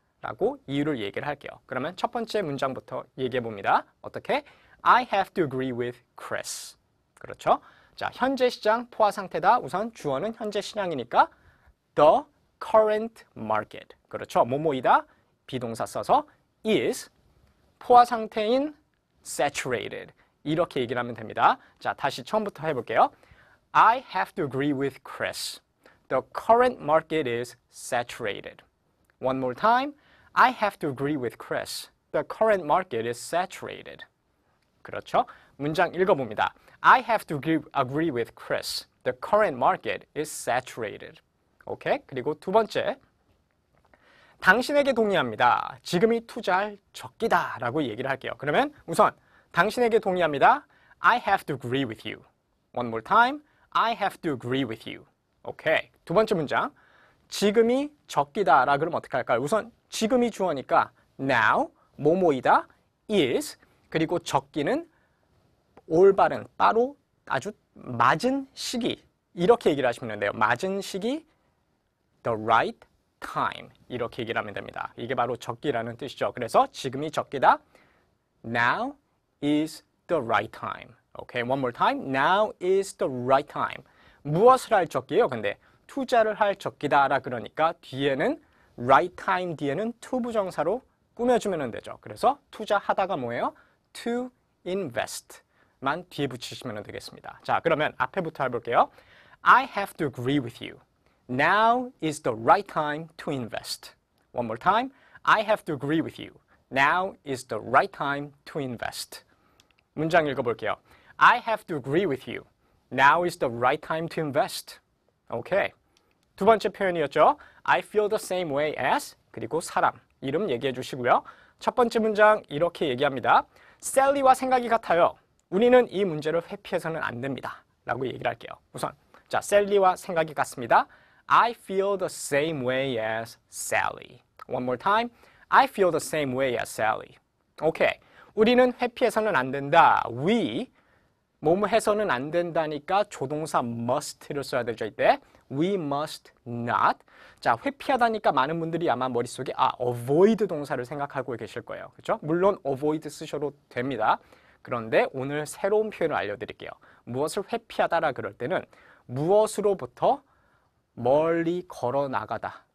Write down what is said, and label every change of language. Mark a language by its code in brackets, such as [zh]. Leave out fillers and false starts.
[ko] 라고 이유를 얘기를 할게요. 그러면 첫 번째 문장부터 얘기해 봅니다. 어떻게? [en] I have to agree with Chris. [ko] 그렇죠? 자, 현재 시장 포화 상태다. 우선 주어는 현재 시장이니까 [en] the current market. [ko] 그렇죠? 뭐뭐이다. 비동사 써서 is 포화 상태인 saturated. 이렇게 얘기를 하면 됩니다. 자, 다시 처음부터 해볼게요. [en] I have to agree with Chris. The current market is saturated. One more time. I have to agree with Chris. The current market is saturated. [ko] 그렇죠? 문장 읽어봅니다. [en] I have to agree with Chris. The current market is saturated. [ko] 오케이? 그리고 두 번째. 당신에게 동의합니다. 지금이 투자할 적기다 라고 얘기를 할게요. 그러면 우선 당신에게 동의합니다. [en] I have to agree with you. One more time. I have to agree with you. [ko] 오케이. 두 번째 문장. 지금이 적기다 라 그러면 어떻게 할까요? 우선 지금이 주어니까 now, 뭐뭐이다, is, 그리고 적기는 올바른, 바로 아주 맞은 시기. 이렇게 얘기를 하시면 되는데요. 맞은 시기, [en] the right time. [ko] 이렇게 얘기를 하면 됩니다. 이게 바로 적기라는 뜻이죠. 그래서 지금이 적기다. [en] Now is the right time. Okay, one more time. Now is the right time. [ko] 무엇을 할 적기예요? 근데 투자를 할 적기다라 그러니까 뒤에는 [en] right time [ko] 뒤에는 to 부정사로 꾸며주면 되죠. 그래서 투자하다가 뭐예요? [en] to invest [ko] 만 뒤에 붙이시면 되겠습니다. 자, 그러면 앞에부터 해볼게요. [en] I have to agree with you. Now is the right time to invest. One more time. I have to agree with you. Now is the right time to invest. [ko] 문장 읽어볼게요. [en] I have to agree with you. Now is the right time to invest. [ko] 오케이. 두 번째 표현이었죠. [en] I feel the same way as [ko] 그리고 사람 이름 얘기해 주시고요. 첫 번째 문장 이렇게 얘기합니다. 셀리와 생각이 같아요. 우리는 이 문제를 회피해서는 안 됩니다. 라고 얘기를 할게요. 우선 자, 셀리와 생각이 같습니다. [en] I feel the same way as Sally. One more time. I feel the same way as Sally. [ko] 오케이. 우리는 회피해서는 안 된다. We 뭐뭐 해서는 안 된다니까 조동사 must를 써야 되죠. 이때 [en] we must not. [ko] 자, 회피하다니까 많은 분들이 아마 머릿속에 avoid 동사를 생각하고 계실 거예요. 그렇죠? 물론 avoid 쓰셔도 됩니다. 그런데 오늘 새로운 표현을 알려드릴게요. 무엇을 회피하다라 그럴 때는 무엇으로부터 멀리 걸어 나가다.